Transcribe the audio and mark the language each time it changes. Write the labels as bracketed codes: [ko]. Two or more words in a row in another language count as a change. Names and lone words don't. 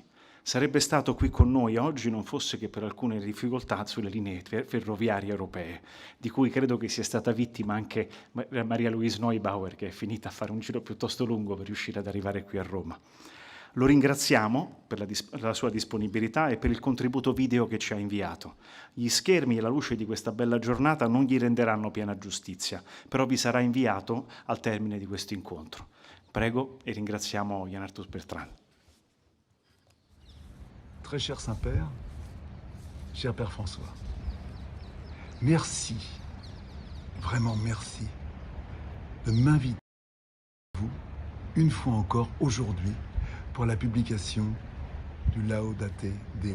[it] Sarebbe stato qui con noi oggi non fosse che per alcune difficoltà sulle linee ferroviarie europee, di cui credo che sia stata vittima anche Maria Louise Neubauer, che è finita a fare un giro piuttosto lungo per riuscire ad arrivare qui a Roma. Lo ringraziamo per la sua disponibilità e per il contributo video che ci ha inviato. Gli schermi e la luce di questa bella giornata non gli renderanno piena giustizia, però vi sarà inviato al termine di questo incontro. Prego e ringraziamo Yann Arthus Bertrand. [fr] Très cher Saint-Père, cher Père François, merci, vraiment merci, de m'inviter à vous, une fois encore aujourd'hui, pour la publication du Laudate Deum.